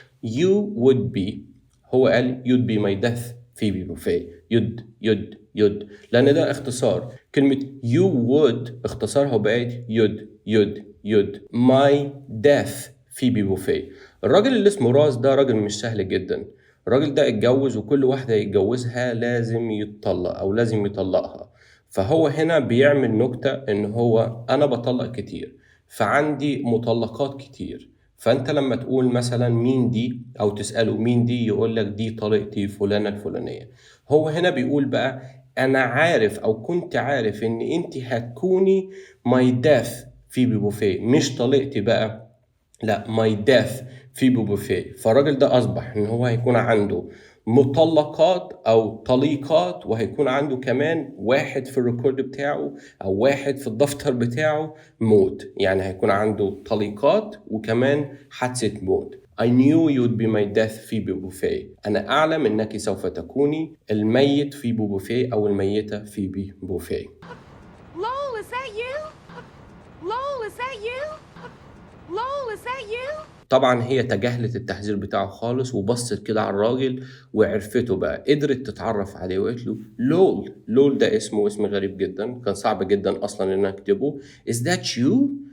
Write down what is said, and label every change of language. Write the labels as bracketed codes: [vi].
[en] You would be، [ar] هو قال [en] you'd be my death Phoebe Buffet. [ar] يد لأن ده اختصار. كلمة you would اختصارها بقت يد [en] my death [ar] Phoebe Buffet. الراجل اللي اسمه راس ده راجل مش سهل جدا. الراجل ده اتجوز وكل واحدة يتجوزها لازم يتطلق أو لازم يطلقها. فهو هنا بيعمل نكتة إن هو أنا بطلق كتير فعندي مطلقات كتير. فأنت لما تقول مثلا مين دي أو تسأله مين دي يقولك دي طليقتي فلانة الفلانية. هو هنا بيقول بقى أنا عارف أو كنت عارف إن أنت هتكوني [en] my death [ar] Phoebe Buffet، مش طليقتي بقى، لا my death Phoebe Buffet. فالراجل ده أصبح إن هو هيكون عنده مطلقات أو طليقات، وهيكون عنده كمان واحد في الريكورد بتاعه أو واحد في الدفتر بتاعه موت. يعني هيكون عنده طليقات وكمان حادثة موت. [en] I knew you'd be my death Phoebe Buffet. [ar] أنا أعلم أنك سوف تكوني الميت Phoebe Buffet أو الميتة Phoebe Buffet. [en] Lowell, is that you? Lowell, is that you? Lowell, is that you? [ar] طبعا هي تجاهلت التحذير بتاعه خالص وبصت كده على الراجل وعرفته بقى، قدرت تتعرف عليه وقالت له لول ده اسم غريب جدا، كان صعب جدا اصلا ان اكتبه. [en] Is that you?